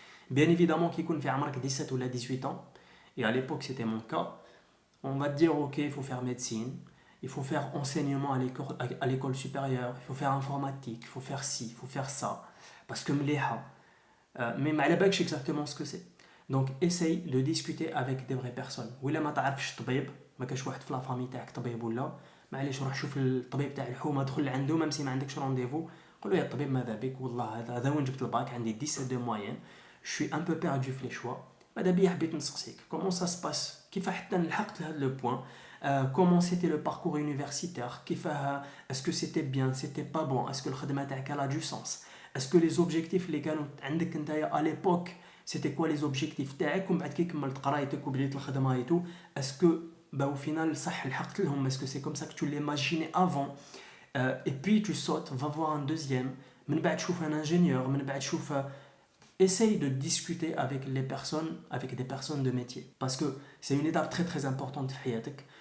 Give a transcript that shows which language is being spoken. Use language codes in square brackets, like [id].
[fr] Bien évidemment qu'il y a 17 ou 18 ans et à l'époque c'était mon cas, on va te dire ok, il faut faire médecine, il faut faire enseignement à l'école supérieure, il faut faire informatique, il faut faire ci, il faut faire ça parce que mais [ar] ما على بالكش [fr] exactement ce que c'est. Donc essaye de discuter avec des vraies personnes. [ar] ولا ما تعرفش طبيب ما كاش واحد في لا فامي تاعك طبيب ولا معليش روح شوف الطبيب تاع الحومه دخل عنده ميم سي ما عندكش رونديفو قول له يا طبيب ماذا بك والله هذا وين جبت الباك عندي 17 دو موين [fr] je suis un peu perdu [ar] في لي شوا ماذا بيا حبيت نسقسيك [fr] comment ça se passe [ar] كيف حتى لحقت لهذا لو بوين [fr] comment c'était le parcours universitaire [ar] كيف [fr] est-ce que c'était bien c'était pas bon est-ce que [ar] الخدمه تاعك [fr] a du sens Est-ce que les objectifs [ar] اللي كانوا عندك نتايا [fr] à l'époque c'était quoi les objectifs تاعك [ar] ومن بعد كي كملت قرايتك وبديت الخدمه [fr] et tout est-ce que au final [ar] صح لحقت لهم [fr] est-ce que c'est comme ça que tu l'imaginais avant et puis tu sautes va voir un deuxième [ar] من بعد شوف [fr] un ingénieur من بعد شوف essaye de discuter avec des personnes de métier parce que c'est une étape très très importante [ar] في حياتك.